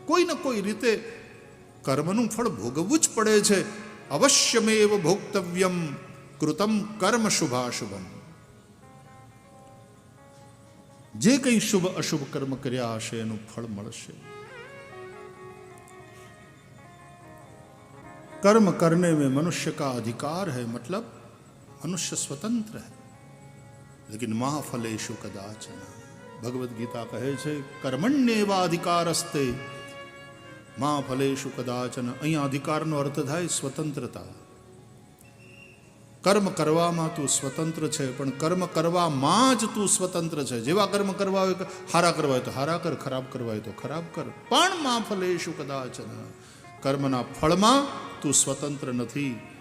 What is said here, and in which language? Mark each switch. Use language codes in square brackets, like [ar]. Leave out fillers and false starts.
[gu] કોઈ ને કોઈ રીતે કર્મનું ફળ ભોગવવું જ પડે છે. [sa] અવશ્યમેવ ભોક્તવ્યમ કૃતમ કર્મ શુભાશુભમ. [gu] જે કંઈ શુભ અશુભ કર્મ કર્યા હશે એનું ફળ મળશે. [hi] कर्म करने में मनुष्य का अधिकार है, मतलब मनुष्य स्वतंत्र है, लेकिन [sa] महाफलेषु कदाचन. [gu] भगवद गीता कहे છે [sa] કર્મણ્યેવા અધિકારસ્તે महाफलेषु कदाचन. [gu] અહીંયા અધિકારનો અર્થ થાય સ્વતંત્રતા. કર્મ કરવામાં તું સ્વતંત્ર છે, પણ કર્મ કરવામાં જ તું સ્વતંત્ર છે. જેવા કર્મ કરવા હોય, હારા કરવા હોય તો હારા કર, ખરાબ કરવા હોય તો ખરાબ કર. પણ [sa] महाफलेषु कदाचन, [gu] કર્મના ફળમાં તું સ્વતંત્ર નથી.